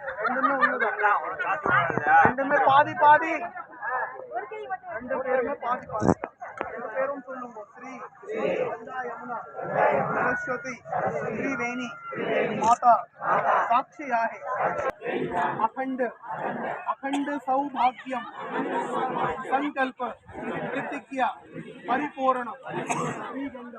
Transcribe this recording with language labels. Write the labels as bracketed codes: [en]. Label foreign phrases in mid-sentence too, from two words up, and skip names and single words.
[ta] ரெண்டுமே ஒண்ணுதான், ரெண்டுமே பாதி பாதி, ரெண்டு பேருமே பாதி பாதி. ரெண்டு பேரும் சொல்லுங்க. ஸ்ரீ கங்கா யமுனா [mr] सरस्वती त्रिवेणी माता साक्षी आहे. [sa] अखंड अखंड सौभाग्यम संकल्प प्रतिज्ञा परिपूर्ण श्री गंगा